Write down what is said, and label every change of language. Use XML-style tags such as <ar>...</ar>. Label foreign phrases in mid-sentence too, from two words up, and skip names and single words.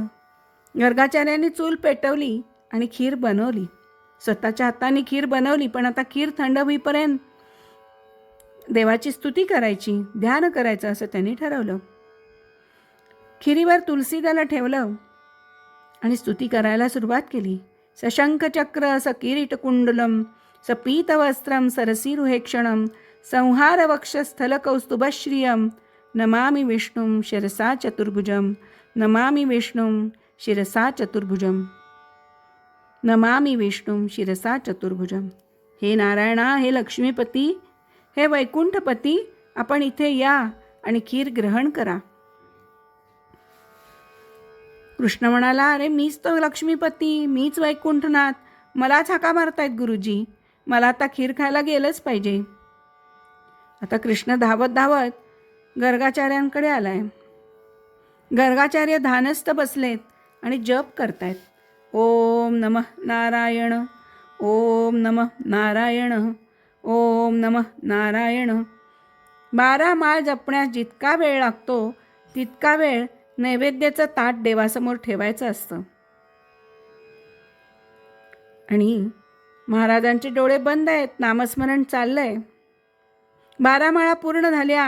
<mr>गर्गाचार्यांनी चूल पेटवली आणि खीर बनवली. स्वतःच्या हाताने खीर बनवली, पण आता खीर थंड होईपर्यंत देवाची स्तुती करायची, ध्यान करायचं असं त्यांनी ठरवलं. खिरीवर तुलसी दल ठेवलं आणि स्तुती करायला सुरुवात केली.</mr> <sa>सशंखचक्र सकिरीटकुंडलम सपीतवस्त्रम सरसीरुहेक्षणम संहारवक्षस्थलकौस्तुभश्रियम नमामि विष्णुं शिरसा चतुर्भुजम नमामि विष्णुं शिरसा चतुर्भुजम नमामि विष्णुं शिरसा चतुर्भुजम.</sa> <mr>हे नारायणा, हे लक्ष्मीपती, हे वैकुंठपती, आपण इथे या आणि खीर ग्रहण करा. कृष्ण म्हणाला, अरे मीच तो लक्ष्मीपती, मीच वैकुंठनाथ, मलाच हाका मारतायत गुरुजी, मला आता खीर खायला गेलंच पाहिजे. आता कृष्ण धावत धावत गर्गाचार्यांकडे आलाय. गर्गाचार्य ध्यानस्थ बसलेत आणि जप करतायत.</mr> <sa>ओम नमः नारायण, ओम नमः नारायण, ओम नमः नारायण.</sa> <mr>12 माळ जपण्यास जितका वेळ लागतो तितका वेळ नैवेद्याचं ताट देवासमोर ठेवायचं असतं. आणि महाराजांचे डोळे बंद आहेत, नामस्मरण चाललंय. 12 माळा पूर्ण झाल्या.</mr>